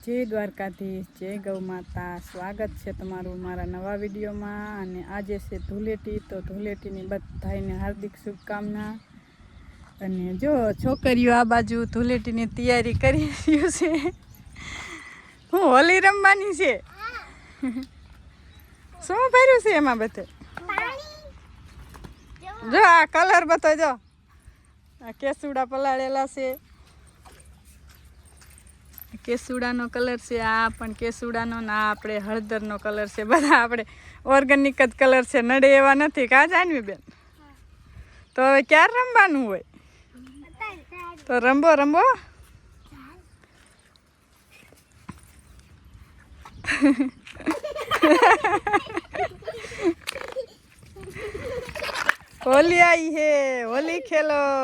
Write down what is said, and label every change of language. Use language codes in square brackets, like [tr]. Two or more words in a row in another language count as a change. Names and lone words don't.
[gu] જય દ્વારકાધીશ, જય ગૌ માતા। [hi] स्वागत है [gu] તમારું મારા નવા વિડિયો માં। અને આજે છે ધૂળેટી, તો ધૂળેટી બધાને હાર્દિક શુભકામના। અને જો છોકરીઓ આ બાજુ ધૂળેટી તૈયારી કરી છે। હું હોળી રમવાની છે। શું ભર્યું છે એમાં બધે? જો આ કલર બતો, જો આ કેસુડા પલાળેલા છે। કેસુડાનો કલર છે આ પણ કેસુડાનો ના આપણે હળદરનો કલર છે બધા આપણે ઓર્ગેનિક જ કલર છે નડે એવા નથી કા જાન્વી બેન? તો હવે ક્યાર રમવાનું હોય? તો રમબો રમબો। [hi] होली आई है, होली खेलो।